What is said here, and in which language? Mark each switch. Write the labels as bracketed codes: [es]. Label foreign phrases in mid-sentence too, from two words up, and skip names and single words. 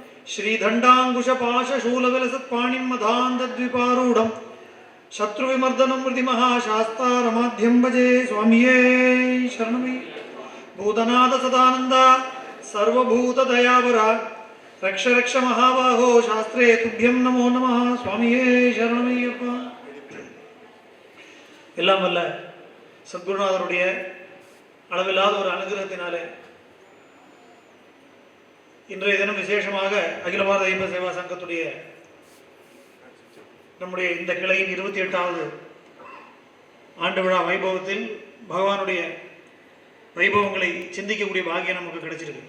[sa] श्रीदण्डाङ्कुशपाशशूलविलसत्पाणिं मदान्धद्विपारूढं शत्रुविमर्दनं मृतिमहाशास्तारमाध्यं भजे स्वामिये शरणमयि भूतनाथ सदानन्द सर्वभूतदयावरा रक्ष रक्ष महाबाहो शास्त्रे तुभ्यं नमो नमः स्वामिये शरणमय्यप्पा [ta] எல்லாம் வல்ல சத்குருநாதருடைய அளவில்லாத ஒரு அனுகிரகத்தினாலே இன்றைய தினம் விசேஷமாக அகில பாரத ஐயப்ப சேவா சங்கத்துடைய நம்முடைய இந்த கிளையின் 28வது ஆண்டு விழா வைபவத்தில் பகவானுடைய வைபவங்களை சிந்திக்கக்கூடிய பாக்கியம் நமக்கு கிடைச்சிருக்கு.